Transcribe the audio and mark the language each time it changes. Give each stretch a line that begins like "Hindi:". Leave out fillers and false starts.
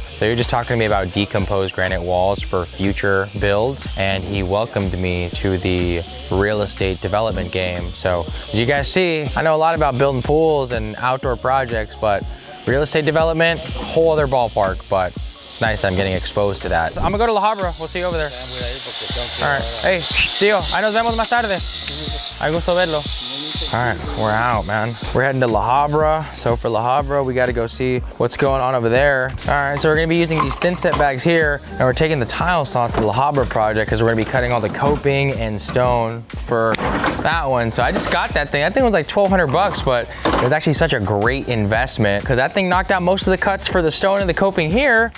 English: So he was just talking to me about decomposed granite walls for future builds, and he welcomed me to the real estate development game. So as you guys see, I know a lot about building pools and outdoor projects, but real estate development, whole other ballpark, but it's nice that I'm getting exposed to that. I'm gonna go to La Habra. We'll see you over there. All right.
Spanish: Hey, tío, ahí nos vemos más tarde. Ay, gusto verlo.
English: All right, we're out, man. We're heading to La Habra. So for La Habra, we got to go see what's going on over there. All right, so we're gonna be using these thin set bags here, and we're taking the tile saw to the La Habra project because we're gonna be cutting all the coping and stone for that one. So I just got that thing. That thing was like 1,200 bucks, but it was actually such a great investment because that thing knocked out most of the cuts for the stone and the coping here.